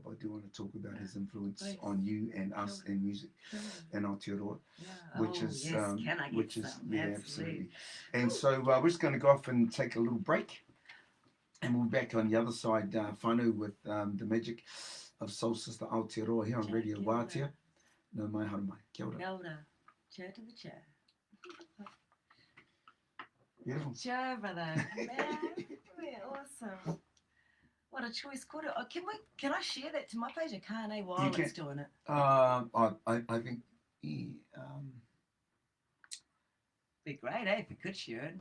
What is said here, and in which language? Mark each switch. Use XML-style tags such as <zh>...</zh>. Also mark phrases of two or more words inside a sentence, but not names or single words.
<en>I do want to talk about his influence on you and us in music and Aotearoa, which is absolutely. And so we're just going to go off and take a little break. And we're back on the other side, whānau, with the magic of</en> <mi>Soulsista Aotearoa</mi> <en>here on Radio Wātea.</en> <mi>No mai haru mai. Kia ora. Kia ora.</mi> <en>Chair to the chair. Beautiful. Chair, brother. Man, awesome. What a choice. Can I share that to my page? I can't, eh, while it's doing it. I think... be great, eh, if we could share it.</en>